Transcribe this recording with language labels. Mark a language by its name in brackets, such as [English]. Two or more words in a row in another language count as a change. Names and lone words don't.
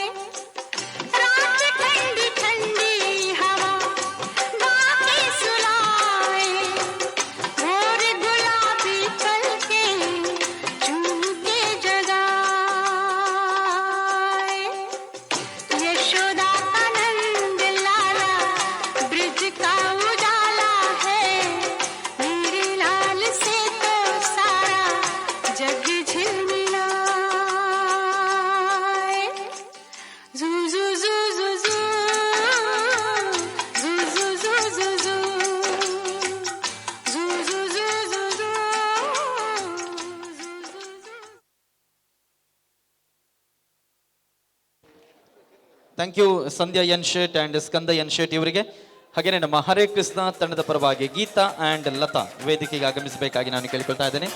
[Hindi] रात ठंडी ठंडी हवा गाके सुलाए भोर गुलाबी पलके चूम के जगाए. यशोदा का नंद लाला ब्रिज का उजाला है मेरे लाल से तो सारा जग झिलमिलाए. जू जू जू जू जू जू जू जू जू जू जू जू जू जू जू. [English] thank you [Kannada] ಸಂಧ್ಯಾ ಎನ್ ಶೇಟ್ ಆ್ಯಂಡ್ ಸ್ಕಂದ ಎನ್ ಶೇಟ್ ಇವರಿಗೆ. ಹಾಗೆಯೇ ನಮ್ಮ ಹರೇ ಕೃಷ್ಣ ತಂಡದ ಪರವಾಗಿ ಗೀತಾ ಆ್ಯಂಡ್ ಲತಾ ವೇದಿಕೆಗೆ ಆಗಮಿಸಬೇಕಾಗಿ ನಾನು ಕೇಳಿಕೊಳ್ತಾ ಇದ್ದೇನೆ.